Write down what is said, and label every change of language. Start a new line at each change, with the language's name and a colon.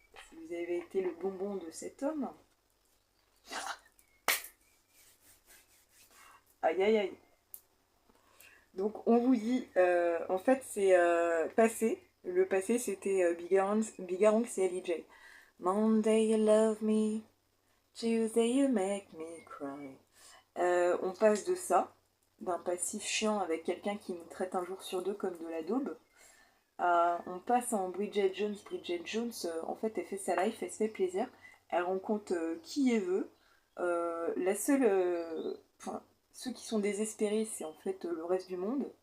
French: Si vous avez été le bonbon de cet homme... Aïe aïe aïe. Donc on vous dit, en fait c'est passé. Le passé c'était Bigarang, c'est LJ.
English: Monday you love me, Tuesday you make me cry.
French: On passe de ça, d'un passif chiant avec quelqu'un qui nous traite un jour sur deux comme de la daube, on passe en Bridget Jones. Bridget Jones, en fait, elle fait sa life, elle se fait plaisir, elle rencontre qui elle veut. La seule... Enfin, ceux qui sont désespérés, c'est en fait le reste du monde.